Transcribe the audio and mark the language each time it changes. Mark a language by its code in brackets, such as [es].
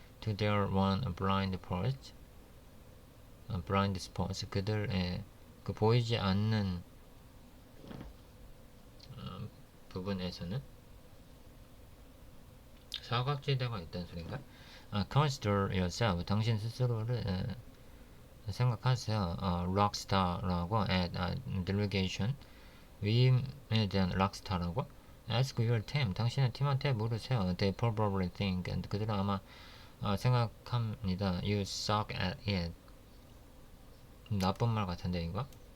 [en] to their one blind spot, blind spots, [ko] 그들의 그 보이지 않는 부분에서는 사각지대가 있다는 소린가? [en] consider yourself, [ko] 당신 스스로를 생각하세요. rockstar라고 [en] at delegation, [ko] 위임에 대한 락스타라고? [en] Ask your team. [ko] 당신의 팀한테 물으세요. [en] They probably think. [ko] And 그들은 아마 생각합니다. [en] You suck at it. [ko] 나쁜 말 같은데 이거?